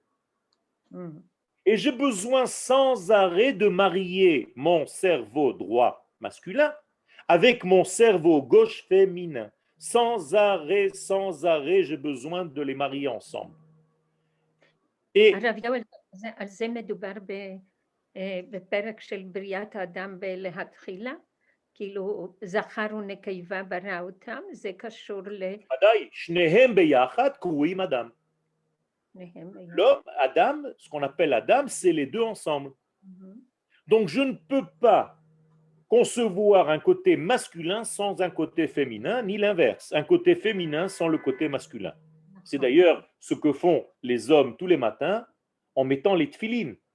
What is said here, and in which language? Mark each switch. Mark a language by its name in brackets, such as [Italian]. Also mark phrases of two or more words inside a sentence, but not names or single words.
[French] Et j'ai besoin sans arrêt de marier mon cerveau droit masculin avec mon cerveau gauche féminin. Sans arrêt, j'ai besoin de les marier ensemble. Et [Hebrew] על זה מדובר בפרק של בריאת האדם ולהתחילה, כאילו, זכר ונקבה ברא אותם, זה קשור ודאי, שניהם ביחד קרויים אדם. לשניהם ביחד. [French] L'homme, Adam, ce qu'on appelle Adam, c'est les deux ensemble. Donc je ne peux pas concevoir un côté masculin sans un côté féminin, ni l'inverse, un côté féminin sans le côté masculin. C'est d'ailleurs ce que font les hommes tous les matins en mettant les tefilines.